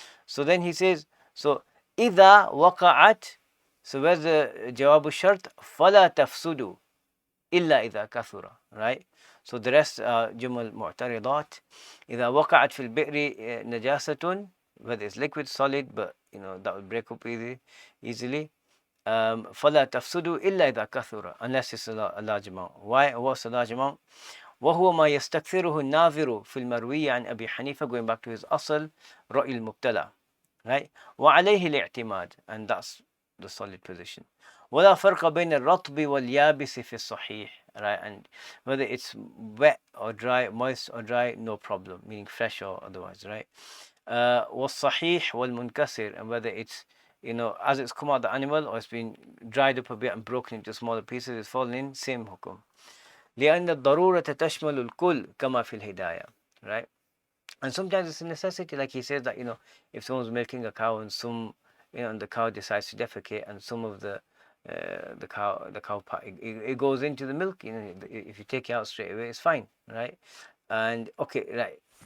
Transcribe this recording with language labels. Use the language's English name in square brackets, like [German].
[English] So then he says, so [Arabic] إذا وقعت, [English] so where's the [Arabic] جواب الشرط فلا تفسدوا إلا إذا كثر, [English] right? So the rest are [Arabic] جمل معترضات. إذا وقعت في البئر نجاسة, [English] whether it's liquid, solid, but that will break up easily. [Arabic] فلا تفسدوا إلا إذا كثر, [English] unless it's a large amount. Why? What's a large amount? [Arabic] وهو ما يستكثره الناظر في المروي عن أبي حنيفة, [English] going back to his [Arabic] أصل رأي المبتلى, right? وعليه الاعتماد, [English] and that's the solid position. [Arabic] ولا فرق بين الرطب واليابس في الصحيح, right? [English] And whether it's wet or dry, moist or dry, no problem, meaning fresh or otherwise, right? [Arabic] والصحيح والمنكسر, [English] and whether it's as it's come out of the animal or it's been dried up a bit and broken into smaller pieces, it's fallen in, same hukum. [Arabic] لأن الضرورة تشمل الكل كما في الهداية, right? [English] And sometimes it's a necessity, like he says that if someone's milking a cow and and the cow decides to defecate, and some of the cow part, it goes into the milk. If you take it out straight away, it's fine, right? And okay, right.